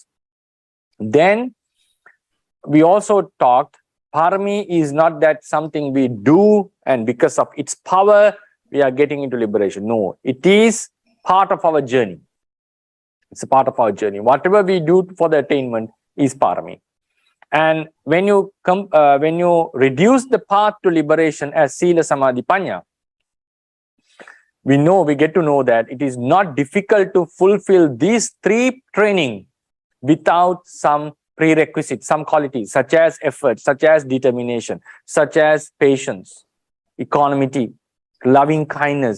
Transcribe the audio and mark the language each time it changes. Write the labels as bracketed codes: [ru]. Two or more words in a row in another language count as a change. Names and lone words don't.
[en] Then we also talked, parami is not that something we do and because of its power we are getting into liberation. No, it is part of our journey. It's a part of our journey. Whatever we do for the attainment is parami. And when you reduce the path to liberation as [pi] sila, samadhi, panya, [en] we get to know that it is not difficult to fulfill these three training without some prerequisites, some qualities such as effort, such as determination, such as patience, equanimity, loving kindness.